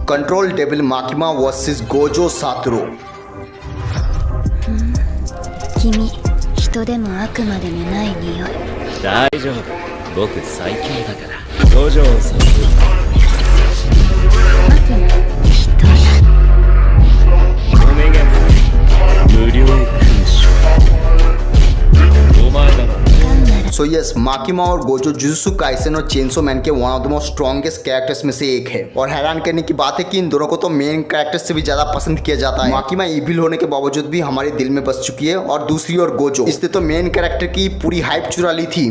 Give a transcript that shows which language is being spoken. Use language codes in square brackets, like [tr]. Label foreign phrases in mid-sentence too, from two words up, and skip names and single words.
[en] control devil Makima versus Gojo Satoru. [ja] 君、人でも悪魔でもない匂い。大丈夫、僕最強だから五条悟。悪魔、人や。お目が高い無料勲章。お前だろ。 [en] so yes, [hi] माकिमा और गोजो जुजुत्सु काइसेन और चेनसो मैन के [en] one of the most strongest characters [hi] में से एक है। और हैरान करने की बात है कि इन दोनों को तो [en] main characters [hi] से भी ज्यादा पसंद किया जाता है। माकिमा इविल होने के बावजूद भी हमारे दिल में बस चुकी है, और दूसरी ओर गोजो, इसने तो [en] main character [hi] की पूरी हाइप चुरा ली थी।